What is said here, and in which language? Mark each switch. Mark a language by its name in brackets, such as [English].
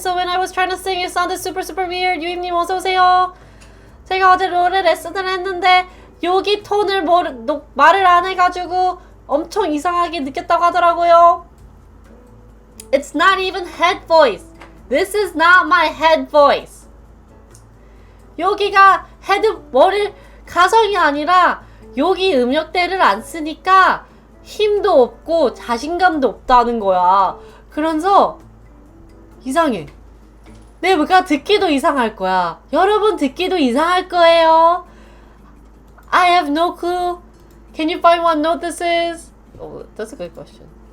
[English] So when I was trying to sing, it sounded super weird. [Korean] 유임님 어서 오세요. 제가 어제 노래 레슨을 했는데 여기 톤을 말을 안 해가지고 엄청 이상하게 느꼈다고 하더라고요. [English] It's not even head voice. This is not my head voice. [Korean] 여기가 헤드 머리 가성이 아니라 여기 음역대를 안 쓰니까 힘도 없고 자신감도 없다는 거야. 그래서 이상해. 내가 듣기도 이상할 거야. 여러분 듣기도 이상할 거예요. [English] I have no clue. Can you find what note this is? Oh, that's a good question.